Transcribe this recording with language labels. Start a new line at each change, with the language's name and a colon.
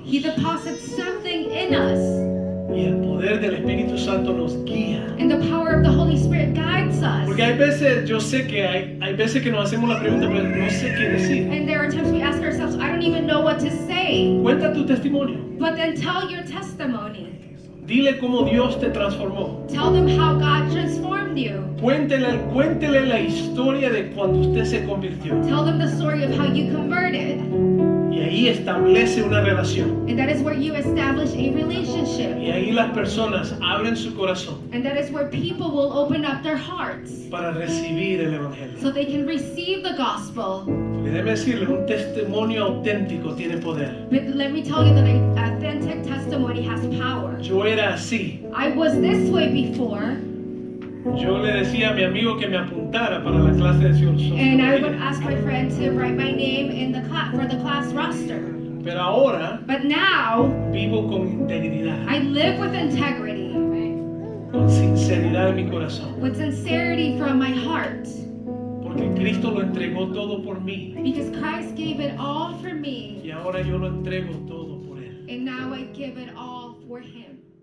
English: He deposits something in us.
Spanish: Y el poder del Espíritu Santo nos guía.
English: And the power of the Holy Spirit guides us.
Spanish: Porque hay veces, yo sé que hay veces que nos hacemos la pregunta, pero no sé qué decir.
English: And there are times we ask ourselves, I don't even know what to say.
Spanish: Cuenta tu testimonio.
English: But then tell your testimony.
Spanish: Dile cómo Dios te transformó.
English: Tell them how God transformed you.
Spanish: Cuéntele la historia de cuando usted se convirtió.
English: Tell them the story of how you converted.
Spanish: Y ahí establece una relación.
English: And that is where you establish a relationship.
Spanish: Y ahí las personas abren su corazón
English: And that is where people will open up their hearts
Spanish: para recibir el Evangelio.
English: so they can receive the gospel.
Spanish: Y déjeme decirle, un testimonio auténtico tiene poder.
English: But let me tell you that an authentic testimony has power.
Spanish: Yo era así.
English: I was this way before,
Spanish: Yo le decía a mi amigo que me apuntara para la clase de
English: and I would
Spanish: sociología.
English: ask my friend to write my name in the class for the class roster.
Spanish: Pero ahora
English: But now
Spanish: vivo con integridad,
English: I live with integrity,
Spanish: con sinceridad en mi corazón.
English: with sincerity from my heart,
Spanish: Porque Cristo lo entregó todo por mí.
English: because Christ gave it all for me,
Spanish: Y ahora yo lo entrego todo por Él.
English: and now I give it all for Him.